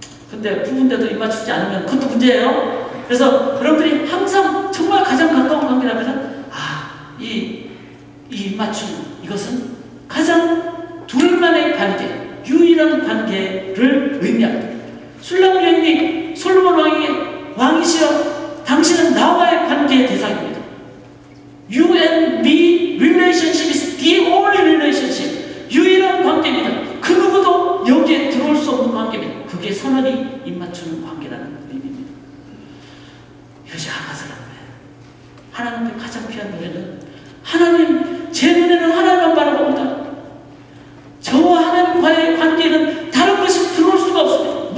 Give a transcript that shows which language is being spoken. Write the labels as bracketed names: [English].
[Korean] 근데 부부인데도 입 맞추지 않으면 그것도 문제예요. 그래서 여러분들이 항상 정말 가장 가까운 관계라면 이 입 맞춤 이것은 가장 둘만의 관계, 유일한 관계를 의미합니다. 술람 여인이 솔로몬 왕의 왕이시여 당신은 나와의 관계의 대상입니다. [English] You and me relationship is the only relationship. [Korean] 유일한 관계입니다. 그 누구도 여기에 들어올 수 없는 관계입니다. 그게 선언이 입 맞추는 관계라는 의미입니다. 이것이 아가서라는 거예요. 하나님께 가장 귀한 노래는 하나님, 제 눈에는 하나님만 바라봅니다. 저와 하나님과의 관계는 다른 것이 들어올 수가 없습니다.